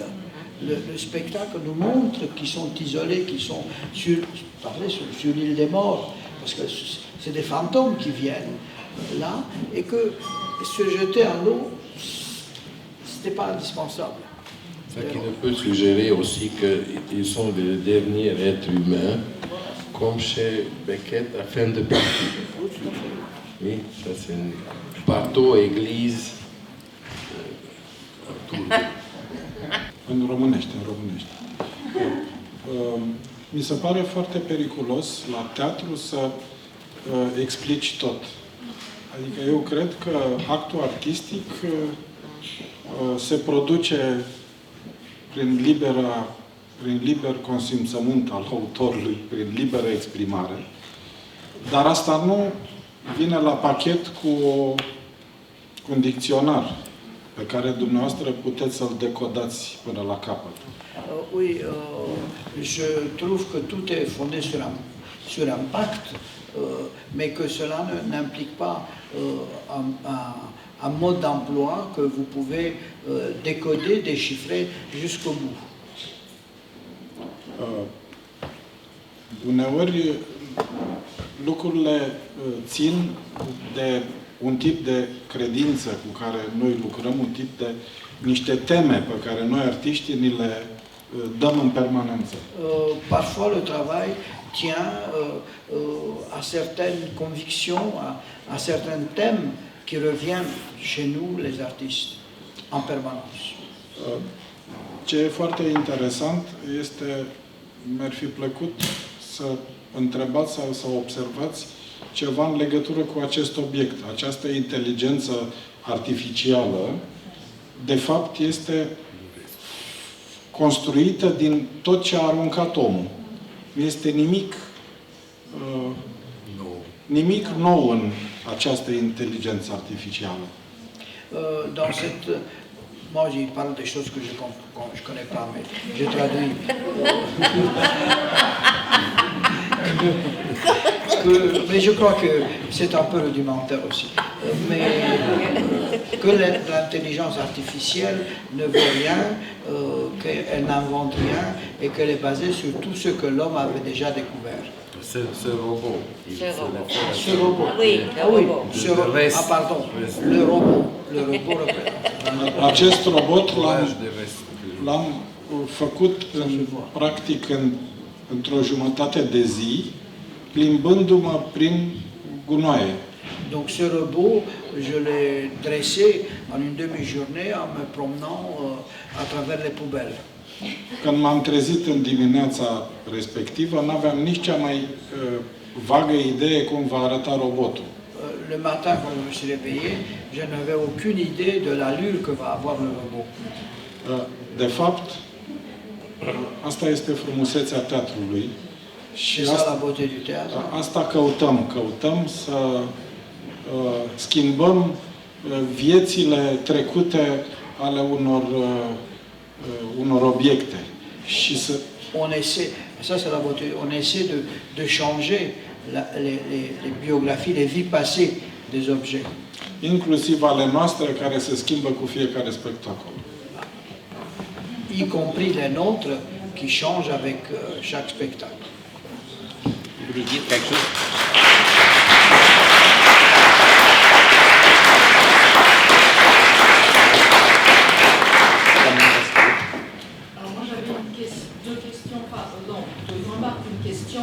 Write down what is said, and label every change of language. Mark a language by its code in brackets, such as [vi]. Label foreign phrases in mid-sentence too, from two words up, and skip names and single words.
[fr] Le spectacle nous montre qu'ils sont isolés, qu'ils sont sur l'île des morts, parce que c'est des fantômes qui viennent là, et que se jeter à l'eau, c'était pas indispensable. Ça qui ne peut suggérer aussi qu'ils sont les derniers êtres humains, comme chez Beckett, à fin de partie. Oui, ça c'est un bateau, église. [ro] În românește. Mi se pare foarte periculos la teatru să explici tot. Adică eu cred că actul artistic se produce prin liber consimțământ al autorului, prin liberă exprimare, dar asta nu vine la pachet cu un dicționar pe care dumneavoastră puteți să-l decodați până la capăt. [fr] Oui, je trouve que tout est fondé sur un pacte, mais que cela n'implique pas un mode d'emploi que vous pouvez décoder, déchiffrer jusqu'au bout. [ro] Uneori lucrurile țin de un tip de credință cu care noi lucrăm, un tip de niște teme pe care noi artiștii ni le dăm în permanență. [fr] Parfois le travail tient à certaines convictions, à certains thèmes qui reviennent chez nous, les artistes, en permanence. [ro] Ce e foarte interesant este, mi-ar fi plăcut să întrebați sau să observați ceva în legătură cu acest obiect. Această inteligență artificială, de fapt, este construită din tot ce a aruncat omul. Nu este nimic nou în această inteligență artificială. [fr] Dans cette... Moi, j'y parle des choses que je connais pas, mais je traduis. Mais je crois que c'est un peu rudimentaire aussi. Mais que l'intelligence artificielle ne vaut rien, qu'elle n'invente rien et qu'elle est basée sur tout ce que l'homme avait déjà découvert. Ce robot. Ce robot. Oui, pardon. Le robot. [ro] Acest robot l-am făcut practic într-o jumătate de zi, plimbându-mă prin gunoaie. [fr] Donc ce robot, je l'ai dressé en une demi-journée en me promenant à travers les poubelles. [ro] Când m-am trezit în dimineața respectivă, n-aveam nici cea mai vagă idee cum va arăta robotul. [fr] Le matin, quand je me suis réveillé, je n'avais aucune idée de l'allure que va avoir le robot. [ro] De fapt, asta este frumusețea teatrului. Și asta căutăm să schimbăm viețile trecute ale unor obiecte. Și să... [fr] On essaie, ça c'est la beauté, on essaie de changer les biographies, les vies passées des objets. [ro] Inclusiv ale noastre, care se schimbă cu fiecare spectacol. [fr] Y compris les nôtres qui changent avec chaque spectacle. Vous voulez dire quelque chose? Alors moi j'avais deux questions, une remarque, une question.